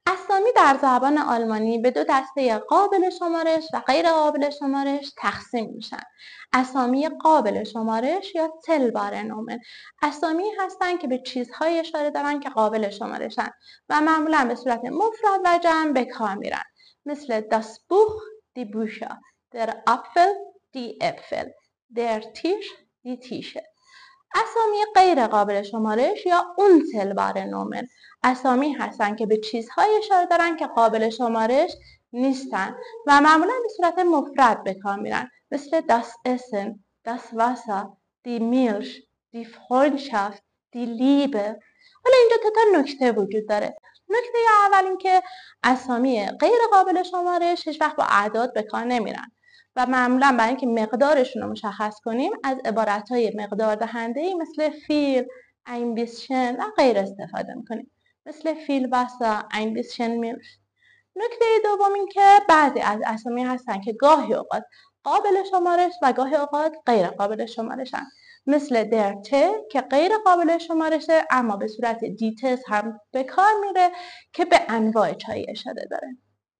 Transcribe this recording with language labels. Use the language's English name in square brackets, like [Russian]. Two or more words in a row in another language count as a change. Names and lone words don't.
[Persian] اسامی در زبان آلمانی به دو دسته قابل شمارش و غیر قابل شمارش تقسیم میشن. اسامی قابل شمارش یا [German] zählbare Nomen [Persian] اسامی هستند که به چیزهای اشاره دارن که قابل شمارشن و معمولا به صورت مفرد و جمع به کار میرن، مثل [German] das Buch die Bücher، der Apfel die Äpfel، der Tisch die Tische. [Persian] اسامی غیر قابل شمارش یا [German] unzählbare Nomen [Persian] اسامی هستند که به چیزهای اشاره دارن که قابل شمارش نیستن و معمولا به صورت مفرد به کار میرن، مثل [German] das Essen، das Wasser، die Milch، die Freundschaft، die Liebe. [Persian] حالا اینجا تا نکته وجود داره. نکته اول این که اسامی غیر قابل شمارش هیچ وقت با اعداد به کار نمیرن و معمولا برای اینکه مقدارشون رو مشخص کنیم از عبارتهای مقدار دهنده‌ای مثل [German] viel، ein bisschen [Persian] و غیر استفاده میکنیم، مثل [German] viel Wasser، ein bisschen Milch. [Persian] نکته دوم این که بعضی از اسامی هستن که گاهی اوقات قابل شمارش و گاهی اوقات غیر قابل شمارشن، مثل [German] der Tee [Persian] که غیر قابل شمارشه اما به صورت دیتس هم به کار میره که به انواع چای اشاره داره.